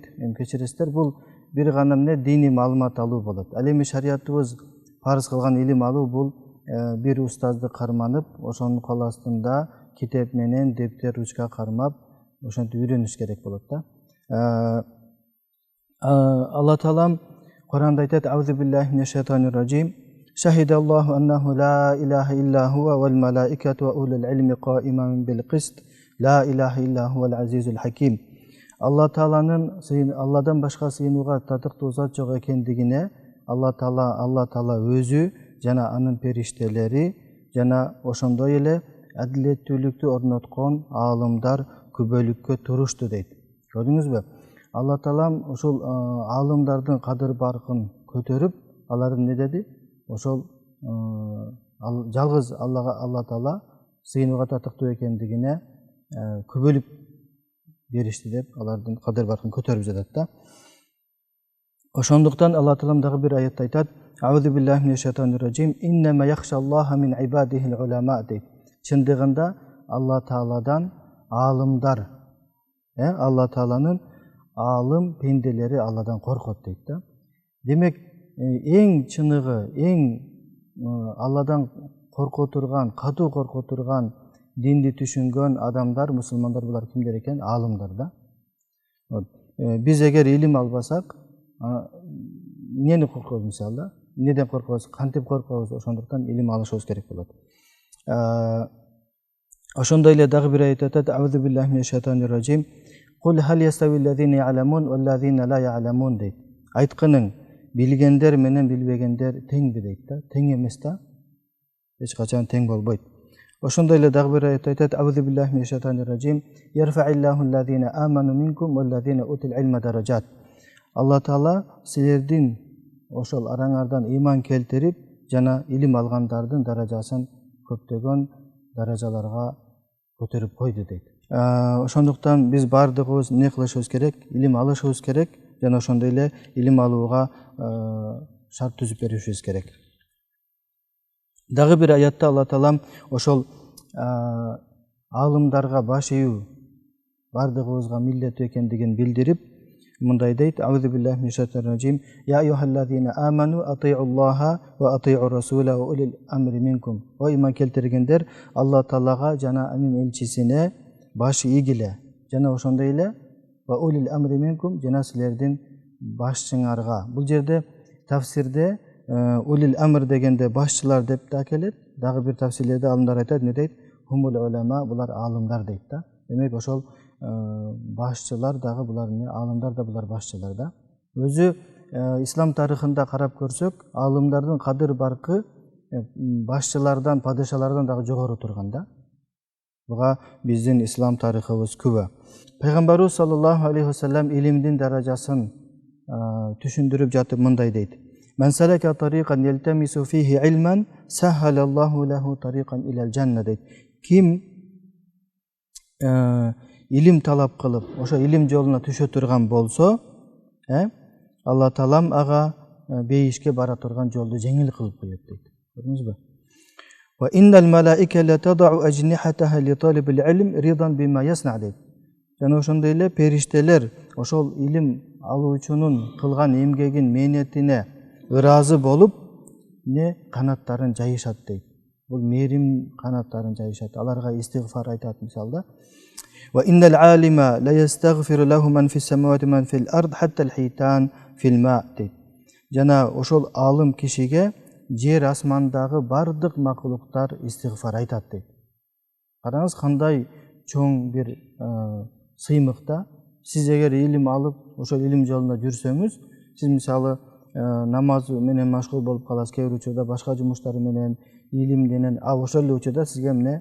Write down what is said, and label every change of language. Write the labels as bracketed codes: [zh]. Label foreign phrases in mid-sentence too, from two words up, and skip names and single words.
[ky] Кечиресиздер, бул бир гана эмне, диний маалымат алуу болот. Ал эми шариятыбыз парз кылган илим алуу бул бир устазды карманып, ошонун кол астында китеп менен дептер, ручка кармап, ошентип үйрөнүш керек болот да. Алла Таалам Куранда айтат: [ar] "أعوذ بالله من الشيطان الرجيم. شهد الله أنه لا إله إلا هو والملائكة وأولو العلم قائما بالقسط. لا إله إلا هو العزيز الحكيم." [ky] Алла Тааланын Алладан башка сыйынууга татыктуу зат жок экендигине Алла Таала өзү жана анын периштелери жана ошондой эле адилеттүүлүктү орноткон аалымдар күбөлүккө турушту дейт. Көрдүңүзбү? Алла Таалам ушул аалымдардын кадыр баркын көтөрүп, алардын не деди? Ошол жалгыз Алла Таала сыйынууга татыктуу экендигине күбөлүк беришти деп, алардын кадыр баркын көтөрүп жатат да. Ошондуктан Алла Таалам дагы бир аятта айтат: [ar] "أعوذ بالله من الشيطان الرجيم. إنما يخشى الله من عباده العلماء." дейт. [ky] Чындыгында Алла Тааладан аалымдар, Алла Тааланын аалым пенделери Алладан коркот дейт да. Демек, эң чыныгы, эң Алладан корко турган, катуу корко турган, динди түшүнгөн адамдар, мусулмандар, булар кимдер экен? Аалымдар да. Биз эгер илим албасак, эмнени коркобуз мисалда? Эмнеден коркобуз? Кантип коркобуз? Ошондуктан илим алышыбыз керек болот. Ошондой эле дагы бир аят айтат: [ar] "أعوذ بالله من الشيطان الرجيم. قل هل يستوي الذين يعلمون والذين لا يعلمون." [ky] дейт. Айткының, билгендер менен билбегендер теңби дейт да. Тең эмес да. Эч качан тең болбойт. Ошондой эле дагы бир аят айтат: [ar] "أعوذ بالله من الشيطان الرجيم. يرفع الله الذين آمنوا منكم والذين أوتوا العلم درجات." [ky] Алла Таала силердин ошол араңардан ыйман келтирип жана илим алгандардын даражасын көптөгөн даражаларга көтөрүп койду дейт. Ошондуктан биз бардыгыбыз эмне кылышыбыз керек? Илим алышыбыз керек жана ошондой эле илим алууга шарт түзүп беришибиз керек. Дагы бир аятта Алла Таалам ошол аалымдарга баш ийүү бардыгыбызга милдеттүү экендигин билдирип, мындай дейт: [ar] "أعوذ بالله من الشيطان الرجيم. يا أيها الذين آمنوا أطيعوا الله وأطيعوا الرسول وأولي الأمر منكم." [ky] О иман келтиргендер, Алла Таалага жана анын элчисине башы ийгиле. Jana ошондой эле [ar] وأولي الأمر منكم [ky] жана силердин башчыңарга. Бул жерде тафсирде [ar] أولي الأمر [ky] дегенде башчылар деп да келет. Дагы бир тафсирлерде алымдар айтат, не дейт? [ar] هم العلماء, [ky] булар алымдар дейт да. Демек ошол башчылар дагы булар эмне? Алымдар да булар башчылар да. Өзү ислам тарыхында карап көрсөк, алымдардын кадыр баркы башчылардан, падышалардан дагы жогору турган да. Буга биздин ислам тарыхыбыз күбө. Пайгамбарыбыз [ar] صلى الله عليه وسلم [ky] илимдин даражасын түшүндүрүп жатып мындай дейт. [ar] من سلك طريقا يلتمس فيه علما سهل الله له طريقا إلى الجنة дейт. [ky] Ким илим талап кылып, ошо илим жолуна түшө турган болсо, Алла Таалам ага бейишке бара турган жолду жеңил кылып коет дейт. Көрдүңүзбү? [ar] وإن الملائكة لتضع أجنحتها لطالب العلم رضا بما يصنع дейт. [ky] Жана ошондой эле периштелер ошол илим алуучунун кылган эмгегин, мээнетине ыраазы болуп, канаттарын жайышат дейт. Бул мээрим канаттарын жайышат. Аларга истигфар айтат мисалда. [ar] وإن العالم ليستغفر له من في السماوات من في الأرض حتى الحيتان في الماء дейт. [ky] Жана ошол алым кишиге жер асмандагы бардык макулуктар истигфар айтат дейт. Караңыз, кандай чоң бир сыймыкта. Сиз эгер илим алып, ошол илим жолунда жүрсөңүз, сиз мисалы намаз менен машгул болуп каласыз, кээ бир учурда башка жумуштар менен, илим менен, ал ошол эле учурда сизге эмне?